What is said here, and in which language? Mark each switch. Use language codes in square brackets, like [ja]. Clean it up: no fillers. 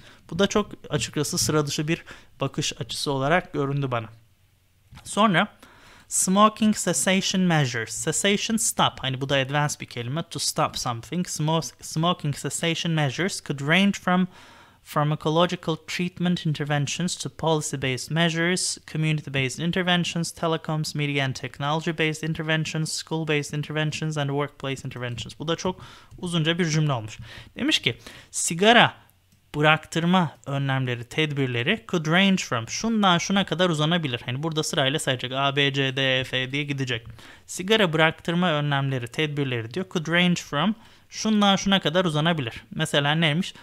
[tr] Bu da çok açıkçası sıra dışı bir bakış açısı olarak göründü bana. Sonra [en] smoking cessation measures. Cessation stop. [tr] Hani bu da advanced bir kelime. [en] To stop something. Smoking cessation measures could range from pharmacological treatment interventions to policy-based measures, community-based interventions, telecoms, media and technology-based interventions, school-based interventions and workplace interventions. [tr] Bu da çok uzunca bir cümle olmuş. Demiş ki sigara bıraktırma önlemleri, tedbirleri [en] could range from [tr] şundan şuna kadar uzanabilir. Hani burada sırayla sayacak A, B, C, D, E, F diye gidecek. Sigara bıraktırma önlemleri, tedbirleri diyor [en] could range from [tr] şundan şuna kadar uzanabilir. Mesela neymiş?